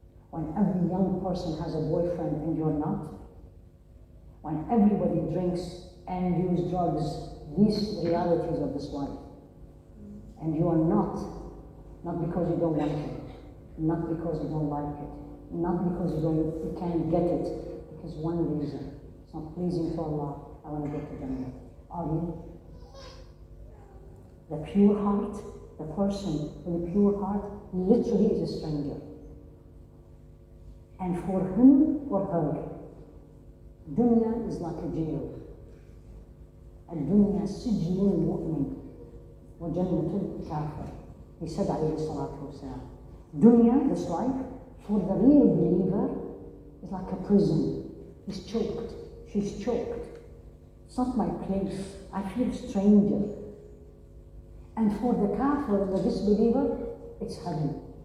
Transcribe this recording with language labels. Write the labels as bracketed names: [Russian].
[English] When every young person has a boyfriend and you're not? When everybody drinks and uses drugs, these realities of this life, and you are not because you don't want it, not because you don't like it, not because you can't get it, because one reason, it's not pleasing to Allah, I want to go to Jannah. Are you? The pure heart, the person with a pure heart, literally is a stranger. And for him or her, dunya is like a jail. [Arabic] الدنيا سجن المؤمن وجنة الكافر. [English] He said [Arabic] عليه الصلاة والسلام, [English] dunya, this life, for the real believer, is like a prison. He's choked. She's choked. It's not my place. I feel stranger. And for the kafir, the disbeliever, it's heaven.